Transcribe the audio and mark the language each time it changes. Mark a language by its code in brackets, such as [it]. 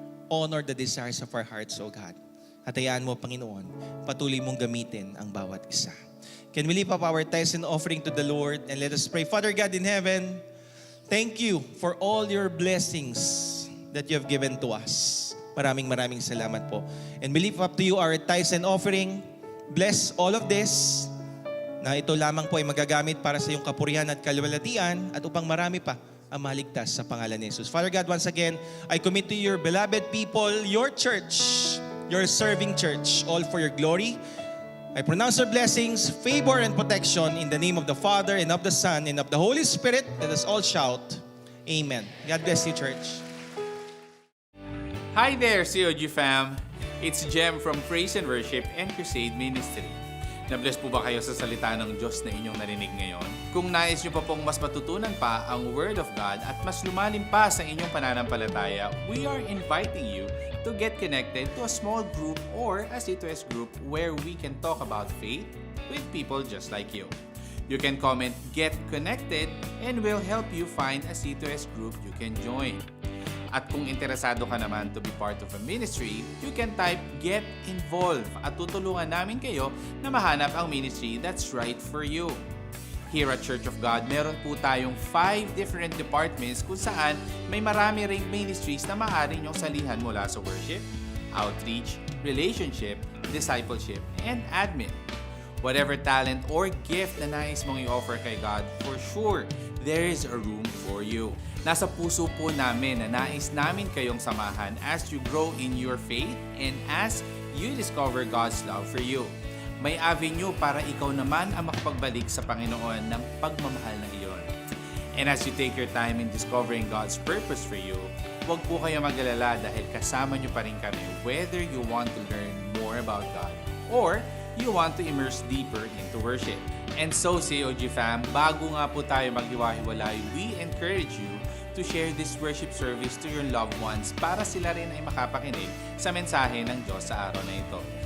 [en] Honor the desires of our hearts, O God. [tl] At hayaan mo, Panginoon, patuloy mong gamitin ang bawat isa. [en] Can we lift up our tithes and offering to the Lord and let us pray. Father God in heaven, thank you for all your blessings that you have given to us. [tl] Maraming salamat po. [en] And we lift up to you our tithes and offering. Bless all of this [tl] na ito lamang po ay magagamit para sa iyong kapurihan at kaluwalhatian at upang marami pa ang maligtas sa pangalan ni Jesus. [en] Father God, once again, I commit to your beloved people, your church, your serving church, all for your glory. I pronounce your blessings, favor, and protection in the name of the Father, and of the Son, and of the Holy Spirit. Let us all shout, Amen. God bless you, church. Hi there, COG fam! It's Jem from Praise and Worship and Crusade Ministry. [tl] Na-bless po ba kayo sa salita ng Diyos na inyong narinig ngayon? Kung nais nyo pa pong mas matutunan pa ang Word [en] of God [tl] at mas lumalim pa sa inyong pananampalataya, [en] we are inviting you to get connected to a small group or a C2S group where we can talk about faith with people just like you. You can comment "Get Connected" and we'll help you find a C2S group you can join. [tl] At kung interesado ka naman [en] to be part of a ministry, you can type "Get Involved" [tl] at tutulungan namin kayo na mahanap ang [en] ministry that's right for you. Here at Church of God, [tl] meron po tayong [en] 5 different departments [tl] kung saan may marami ring ministries na maaari nyong salihan mula sa worship, outreach, relationship, discipleship, and admin. [en] Whatever talent or gift [tl] na nais mong i-offer kay [en] God, for sure, there is a room for you. [tl] Nasa puso po namin na nais namin kayong samahan [en] as you grow in your faith and as you discover God's love for you. [tl] May avenue para ikaw naman ang makapagbalik sa Panginoon ng pagmamahal na iyon. [en] And as you take your time in discovering God's purpose for you, [tl] huwag po kayo mag-alala dahil kasama nyo pa rin kami [en] whether you want to learn more about God or you want to immerse deeper into worship. And so, [tl] COG fam, bago nga po tayo maghiwa-hiwalay, [en] we encourage you to share this worship service to your loved ones [tl] para sila rin ay makapakinig sa mensahe ng Diyos sa araw na ito.